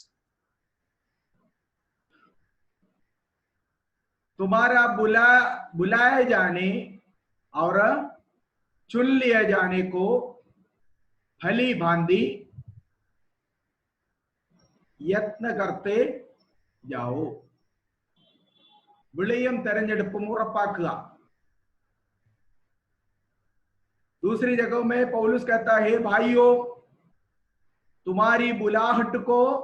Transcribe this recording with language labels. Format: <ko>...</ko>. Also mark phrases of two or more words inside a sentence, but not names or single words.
<hi>तुम्हारा बुलाए जाने और चुन लिए जाने को भली भांति यत्न करते जाओ।</hi> <ml>വിളിയും തെരഞ്ഞെടുപ്പും ഉറപ്പാക്കുക।</ml> <hi>दूसरी जगहों में पौलुस कहता है, भाइयों तुम्हारी बुलाहट को</hi>